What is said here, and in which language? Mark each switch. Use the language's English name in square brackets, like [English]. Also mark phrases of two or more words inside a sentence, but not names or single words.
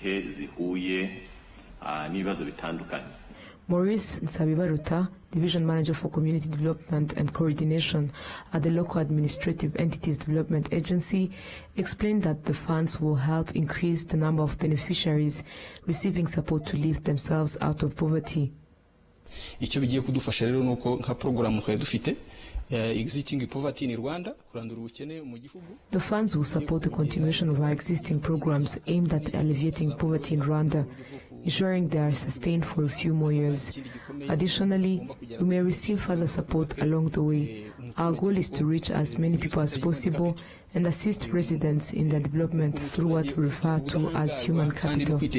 [English] Maurice Nsabibaruta, Division Manager for Community Development and Coordination at the Local Administrative Entities Development Agency, explained that the funds will help increase the number of beneficiaries receiving support to lift themselves out of poverty. [Kinyarwanda] Icyo bigiye kudufasha rero nuko nka program twari dufite [English] existing poverty in Rwanda [Kinyarwanda] kurandura ubukene mu gihugu. [English] The funds will support the continuation of our existing programs aimed at alleviating poverty in Rwanda, ensuring they are sustained for a few more years. Additionally, we may receive further support along the way. Our goal is to reach as many people as possible and assist residents in their development through what we refer to as human capital.